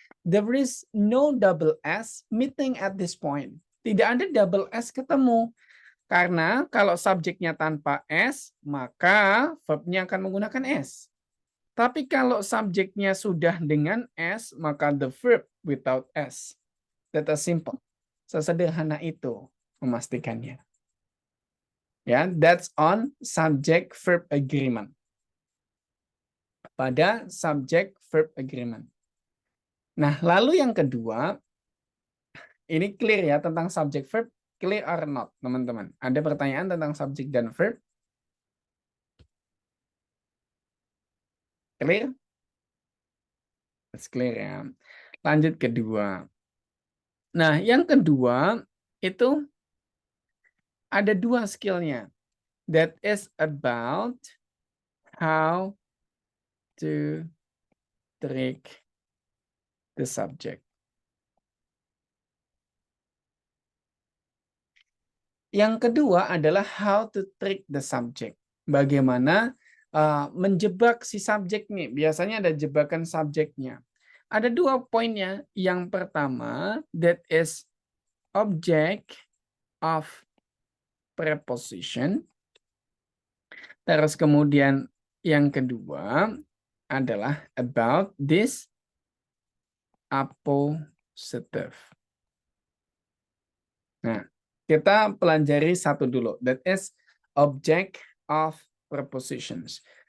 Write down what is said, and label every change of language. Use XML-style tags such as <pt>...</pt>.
<en>There is no double S meeting at this point.</en> <id>Tidak ada double S ketemu. Karena kalau subjeknya tanpa S, maka verbnya akan menggunakan S. Tapi kalau subjeknya sudah dengan S, maka</id> <en>the verb without S. That is simple.</en> <id>Sesederhana itu memastikannya.</id> <en>Ya, that's on subject verb agreement.</en> <id>Pada subject verb agreement. Nah, lalu yang kedua, ini clear ya tentang subject verb,</id> <en>clear or not,</en> <id>teman-teman? Ada pertanyaan tentang subject dan verb?</id> <en>Clear? It's clear ya.</en> <id>Lanjut kedua. Nah, yang kedua itu ada dua skillnya.</id> <en>That is about how to trick the subject.</en> <id>Yang kedua adalah</id> <en>how to trick the subject.</en> <id>Bagaimana menjebak si subjek nih. Biasanya ada jebakan subjeknya. Ada dua poinnya. Yang pertama,</id> <en>that is object of preposition.</en> <id>Terus kemudian yang kedua adalah</id> <en>about this appositive.</en> <id>Nah, kita pelajari satu dulu.</id> <en>That is object of prepositions.</en>